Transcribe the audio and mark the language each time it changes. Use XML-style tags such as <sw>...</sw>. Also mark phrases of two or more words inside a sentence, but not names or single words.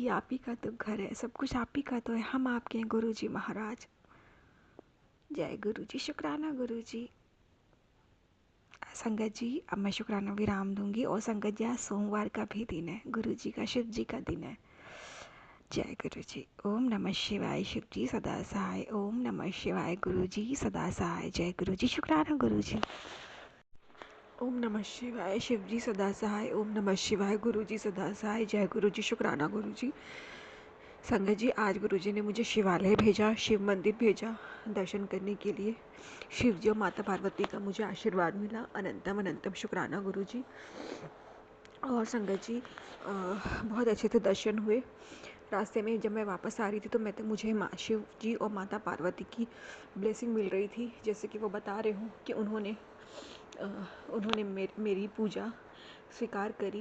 <hi>आप ही का तो घर है, सब कुछ आप ही का तो है, हम आपके हैं गुरु जी महाराज। जय गुरु जी, शुक्राना गुरु जी। संगत जी, अब मैं शुक्राना विराम दूंगी। और संगत जी, आज सोमवार का भी दिन है, गुरु जी का, शिव जी का दिन है। जय गुरु जी। ओम नमः शिवाय। शिव जी सदा सहाय। ओम नमः शिवाय। गुरु जी सदा सहाय। जय गुरु जी, शुक्राना गुरु जी। ओम नमः शिवाय। शिव जी सदा सहाय। ओम नमः शिवाय। गुरु जी सदा सहाय। जय गुरु जी, शुक्राना गुरु जी। संगत जी, आज गुरु जी ने मुझे शिवालय भेजा, शिव मंदिर भेजा दर्शन करने के लिए। शिव जी और माता पार्वती का मुझे आशीर्वाद मिला। अनंतम अनंतम शुक्राना गुरु जी। और संगत जी, बहुत अच्छे से दर्शन हुए। रास्ते में जब मैं वापस आ रही थी तो मुझे माँ शिव जी और माता पार्वती की ब्लेसिंग मिल रही थी, जैसे कि वो बता रहे हूँ कि उन्होंने मेरी पूजा स्वीकार करी।</hi>